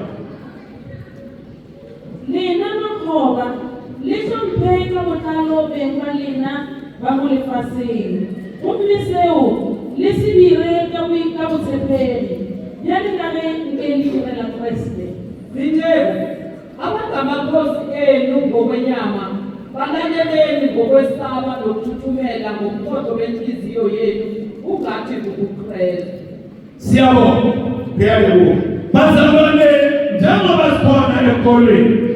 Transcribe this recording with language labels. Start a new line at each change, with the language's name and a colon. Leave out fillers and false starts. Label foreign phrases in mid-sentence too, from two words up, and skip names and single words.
Northern Sotho: Lena makgoba le hlompheng ka botlalo beng ba lena ba mo lefaseng. Gomme seo le se dire ka botshepegi bjale ka ge nke le direla Kriste.
Zulu: Zinjeku, abangamakhosi enu ngokwenyama, balaleleni ngokwesaba nokuthuthumela ngomqondo wenhliziyo yenu, ungathi kukuKristu. Siyabonga. Ngiyabonga. Bazalwane, njengoba sikhona ekolweni,